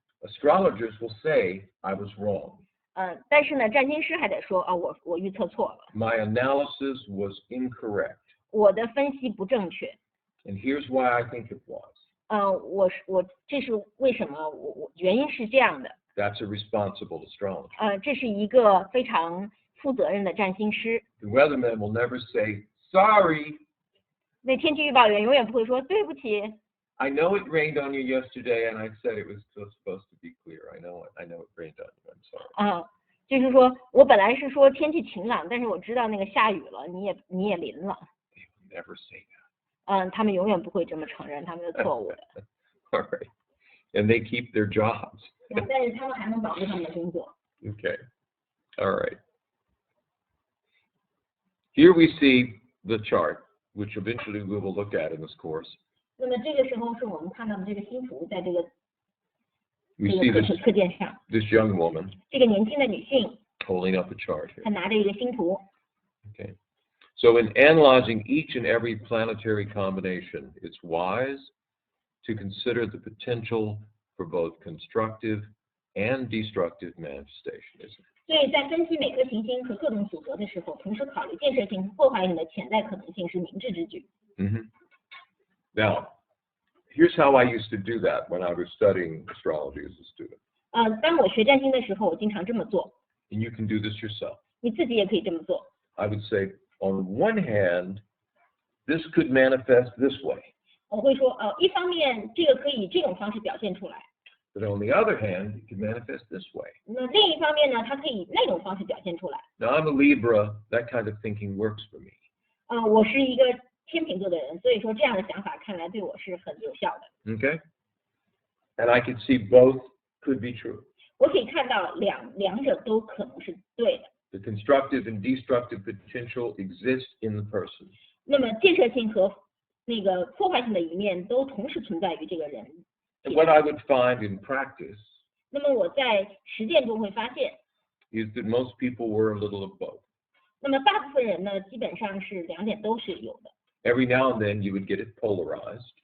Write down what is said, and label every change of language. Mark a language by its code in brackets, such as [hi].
[en] Astrologers will say, I was wrong. [zh] 但是呢，占星师还得说我预测错了。 [en] My analysis was incorrect. [zh] 我的分析不正确。 [en] And here's why I think it was. [zh] 这是为什么？原因是这样的。 [en] That's a responsible astrologer. [zh] 这是一个非常负责任的占星师。 [en] The weatherman will never say, sorry. [zh] 那天气预报员永远不会说对不起。 [en] I know it rained on you yesterday, and I said it was still supposed to be clear. I know it rained on you. I'm sorry. [zh] 就是说我本来是说天气晴朗，但是我知道那个下雨了，你也淋了。 [en] They will never say that. [zh] 他们永远不会这么承认他们的错误的。 [en] All right. And they keep their jobs. [zh] 但是他们还能保住他们的工作。 [en] Okay. All right. Here we see the chart, which eventually we will look at in this course. [zh] 那么这个时候是我们看到的这个星图，在这个 [en] We see [zh] 课件上， [en] this young woman [zh] 这个年轻的女性 [en] holding up a chart here. [zh] 她拿着一个星图。 [en] Okay. So in analyzing each and every planetary combination, it's wise to consider the potential for both constructive and destructive manifestation, isn't it? [zh] 所以在分析每颗行星和各种组合的时候，同时考虑建设性和破坏性的潜在可能性是明智之举。 [en] Now, here's how I used to do that when I was studying astrology as a student. [zh] 当我学占星的时候，我经常这么做。 [en] And you can do this yourself. [zh] 你自己也可以这么做。 [en] I would say, on one hand, this could manifest this way. [zh] 我会说，一方面这个可以这种方式表现出来， [en] But on the other hand, it can manifest this way. [zh] 那另一方面呢，它可以那种方式表现出来。 [en] Now, I'm a Libra. That kind of thinking works for me. [zh] 我是一个天秤座的人，所以说这样的想法看来对我是很有效的。 [en] Okay? And I can see both could be true. [zh] 我可以看到两者都可能是对的。 [en] The constructive and destructive potential exists in the person. [zh] 那么建设性和那个破坏性的一面都同时存在于这个人。 [en] And what I would find in practice [zh] 那么我在实践中会发现， [en] is that most people were a little of both. [zh] 那么大部分人呢，基本上是两点都是有的。 [en] Every now and then you would get it polarized.